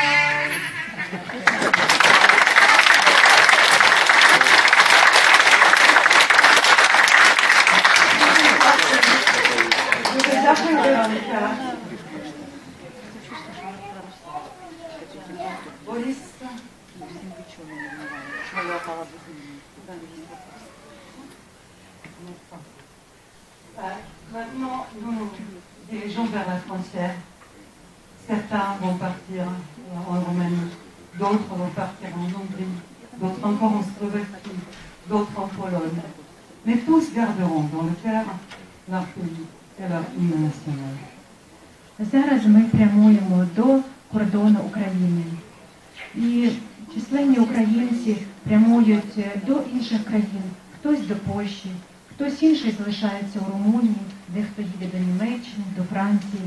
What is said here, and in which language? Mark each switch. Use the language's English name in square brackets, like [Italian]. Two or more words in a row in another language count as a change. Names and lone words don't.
[Ukrainian] Дякую, Вероніка. Борис. [French] Maintenant, nous nous dirigeons vers la frontière. Certains vont partir en Roumanie, d'autres vont partir en Hongrie, d'autres encore en Slovaquie, d'autres en Pologne. Mais tous garderont dans le cœur leur pays et leur hymne national. [Ukrainian] Зараз ми прямуємо до кордону України. І численні українці прямують до інших країн, хтось до Польщі, хтось інший залишається у Румунії, дехто їде до Німеччини, до Франції.